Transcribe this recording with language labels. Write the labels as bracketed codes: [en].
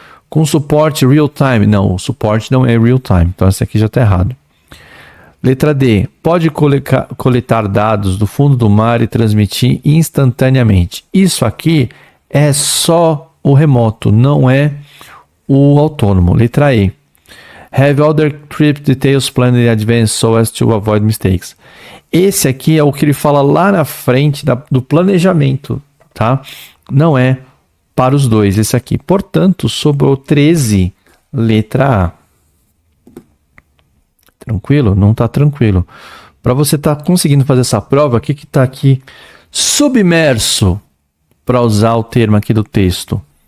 [pt] Com suporte real-time? Não, o suporte não é real-time. Então esse aqui já está errado. Letra D. Pode coletar dados do fundo do mar e transmitir instantaneamente. Isso aqui é só o remoto, não é o autônomo. Letra E. [en] Have other trip details planned in advance so as to avoid mistakes. [pt] Esse aqui é o que ele fala lá na frente do planejamento, tá? Não é para os 2 esse aqui. Portanto, sobrou 13, letra A. Tranquilo? Não está tranquilo. Para você estar conseguindo fazer essa prova, o que está aqui? Submerso, para usar o termo aqui do texto.